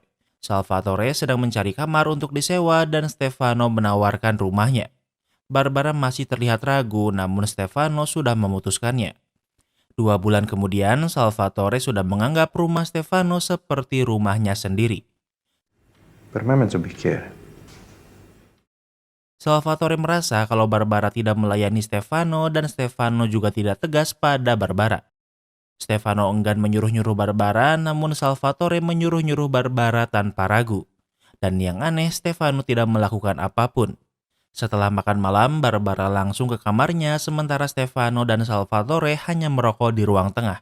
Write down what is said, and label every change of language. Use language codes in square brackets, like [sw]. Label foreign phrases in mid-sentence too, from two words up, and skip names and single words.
[id] Salvatore sedang mencari kamar untuk disewa dan Stefano menawarkan rumahnya. Barbara masih terlihat ragu, namun Stefano sudah memutuskannya. 2 bulan kemudian, Salvatore sudah menganggap rumah Stefano seperti rumahnya sendiri. [it] Per me mezzo bicchiere. [id] Salvatore merasa kalau Barbara tidak melayani Stefano dan Stefano juga tidak tegas pada Barbara. Stefano enggan menyuruh-nyuruh Barbara, namun Salvatore menyuruh-nyuruh Barbara tanpa ragu. Dan yang aneh, Stefano tidak melakukan apapun. Setelah makan malam, Barbara langsung ke kamarnya, sementara Stefano dan Salvatore hanya merokok di ruang tengah.